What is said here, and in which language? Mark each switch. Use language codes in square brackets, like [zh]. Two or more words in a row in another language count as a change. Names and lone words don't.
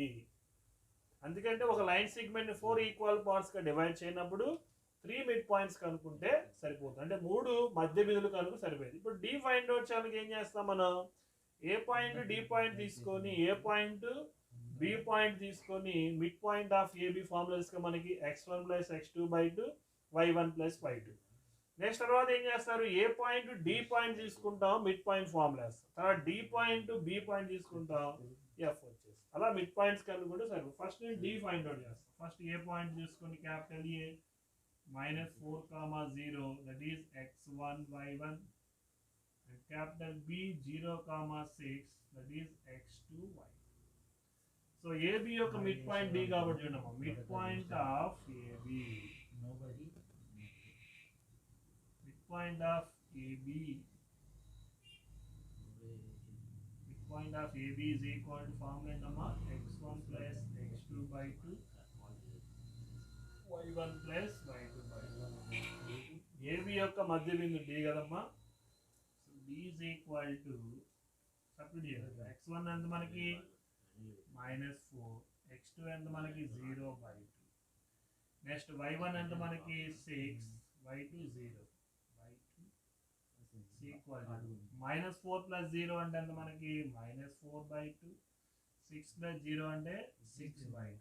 [te] అందుకంటే ఒక [en] line segment 4 equal parts [te] గా డివైడ్ చేయనప్పుడు [en] 3 mid points [te] కనుక్కుంటే సరిపోతుంది, అంటే 3 మధ్య బిందువులు కనుక సరిపోయింది. ఇప్పుడు [en] D find out [te] చేయడానికి ఏం చేస్తాం మనం? [en] A point D point [te] తీసుకొని, [en] A point B point [te] తీసుకొని [en] mid point of AB formulas [te] గా మనకి x1 + x2/2 y1 + y2. నెక్స్ట్ తర్వాత ఏం చేస్తారు? [en] A point D point [te] తీసుకుంటాం, [en] mid point formulas. [te] తర్వాత [en] D point B point [te] తీసుకుంటాం, ఎఫ్ వచ్చేసి. అలా [en] mid points [te] కనుక్కుంటే సరిపోతుంది. ఫస్ట్ నేను [en] D find out [te] చేస్తాను. [en] first A point [te] తీసుకొని [en] capital A [te] -4, 0, [en] that is x1 y1, and capital B 0, 6, that is x2 y. So AB యొక్క mid point D [te] కాబట్టి చూడమ్మా, [en] mid point of AB, mid point of AB, mid point of AB is equal to ఫార్ములా ఏంటమ్మా? x1 + x2/2 y1 + y2/2. [te] AB యొక్క మధ్య బిందు D కదమ్మా. సో D [en] is equal to [te] x1 ఎంత మనకి -4, x2 ఎంత మనకి 0/2, నెక్స్ట్ y1 ఎంత మనకి 6, y2 0/2 [en] equal to [te] -4 + 0 అంటే ఎంత మనకి -4/2, 6 + 0 అంటే 6/2.